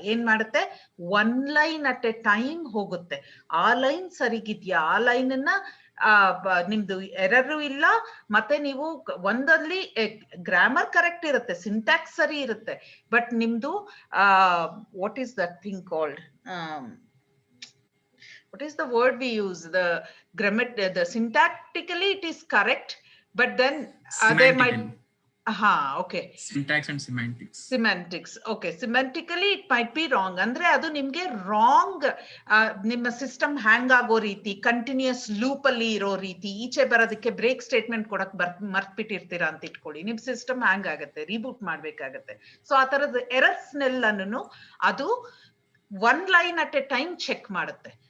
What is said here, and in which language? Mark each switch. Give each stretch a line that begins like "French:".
Kannada: ಏನ್ ಮಾಡುತ್ತೆ,
English: one line at a time
Kannada: ಹೋಗುತ್ತೆ. ಆ ಲೈನ್ ಸರಿಗಿದ್ಯಾ, ಆ ಲೈನ್ ಅನ್ನ ನಿಮ್ದು ಎರರು ಇಲ್ಲ, ಮತ್ತೆ ನೀವು ಒಂದಲ್ಲಿ ಗ್ರಾಮರ್ ಕರೆಕ್ಟ್ ಇರುತ್ತೆ, ಸಿಂಟ್ಯಾಕ್ಸ್ ಸರಿ ಇರುತ್ತೆ, ಬಟ್ ನಿಮ್ದು
English: What is that thing called, what is the word we use? The syntactically it is correct, but then there might, okay. Syntax and semantics. Semantics. Okay. Semantically, it might be wrong.
Kannada: Andre adu nimge wrong. Nimma system hang ago ರೀತಿ, continuous loop ಅಲ್ಲಿ ಇರೋ ರೀತಿ, ಈಚೆ ಬರೋದಕ್ಕೆ break statement ಕೊಡಕ್ ಮರ್ತ್ಬಿಟ್ಟಿರ್ತೀರಾ ಅಂತ ಇಟ್ಕೊಳ್ಳಿ. ನಿಮ್ ಸಿಸ್ಟಮ್ ಹ್ಯಾಂಗ್ ಆಗುತ್ತೆ, ರೀಬೂಟ್ ಮಾಡ್ಬೇಕಾಗತ್ತೆ. ಸೊ ಆ ತರದ ಎರರ್ಸ್ ನೆಲ್ಲನ್ನು ಅದು
English: one line at a time
Kannada: check ಮಾಡುತ್ತೆ.